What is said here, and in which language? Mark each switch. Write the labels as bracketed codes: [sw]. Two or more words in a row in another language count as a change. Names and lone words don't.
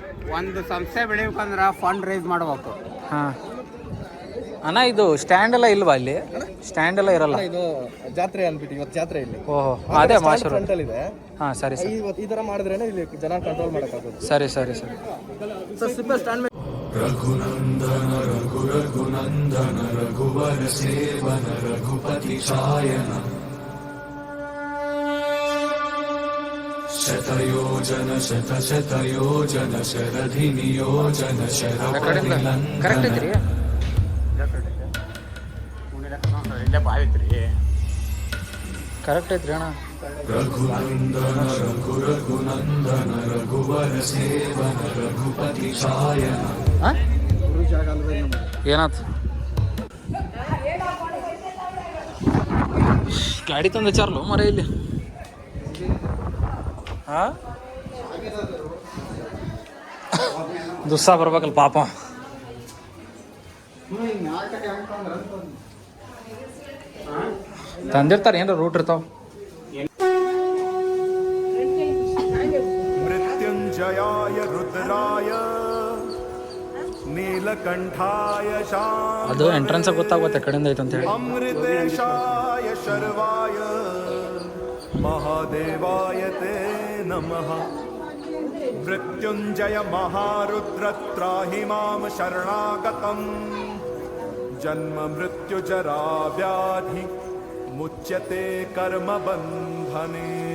[kn] ಒಂದು ಸಂಸ್ಥೆ ಬೆಳಿಬೇಕಂದ್ರೆ [en] fund raise [kn] ಮಾಡ್ಬೇಕು. ಹಾಂ ಅಣ್ಣ, ಇದು ಸ್ಟ್ಯಾಂಡ್ ಎಲ್ಲ ಇಲ್ವಾ ಅಲ್ಲಿ? ಸ್ಟ್ಯಾಂಡ್ ಎಲ್ಲ ಇರಲ್ಲ. ಇದು ಜಾತ್ರೆ ಅಂದ್ಬಿಟ್ಟು ಇವತ್ತು ಜಾತ್ರೆ ಇಲ್ಲಿ. ಓಹೋ, ಅದೇ ಮಾಶೂರು ಫ್ರಂಟಲ್ಲಿ ಇದೆ. ಹಾಂ, ಸರಿ ಸರಿ. ಈ ಥರ ಮಾಡಿದ್ರೇನೆ ಇಲ್ಲಿ ಜನ ಕಂಟ್ರೋಲ್ ಮಾಡೋಕ್ಕಾಗೋದು. ಸರಿ ಸರಿ ಸರಿ. ಸ್ಟ್ಯಾಂಡ್ [sa] रघुनंदन रघुवर सेवन रघुपति चायन शतयोजन शतशतयोजन शरधि नियोजन [kn] ಕರೆಕ್ಟ್ ಐತ್ರಿ. ಇಲ್ಲೇ ಬಾವಿ ಐತ್ರಿ. ಕರೆಕ್ಟ್ ಐತ್ರಿ ಅಣ್ಣ. [sa] रघुनंदन रघुनंदन रघुवर सेवन रघुपति चायन. [kn] ಏನಾಯ್ತು? ಗಾಡಿ ತಂದು ಚಾರ್ಲು ಮರ ಇಲ್ಲಿ. ಹಾಂ, ದುಸ್ಸಾ ಬರ್ಬೇಕಲ್ಲ ಪಾಪ. ತಂದಿರ್ತಾರೆ, ಏನಾರ ರೂಟ್ ಇರ್ತಾವ. [sa] मृत्युंजयाय रुद्राय नीलकंठाय [kn] ಅದು ಎಂಟ್ರೆನ್ಸ್ ಗೊತ್ತಾಗುತ್ತೆ ಕಡೆಯಿಂದ ಐತೆ ಅಂತ ಹೇಳಿ. [sa] अमृतेशाय शर्वाय महादेवाय ते नमः. मृत्युंजय महारुद्र त्राहि मां शरणागतम्. जन्म मृत्यु जरा व्याधि मुच्यते कर्म बंधने.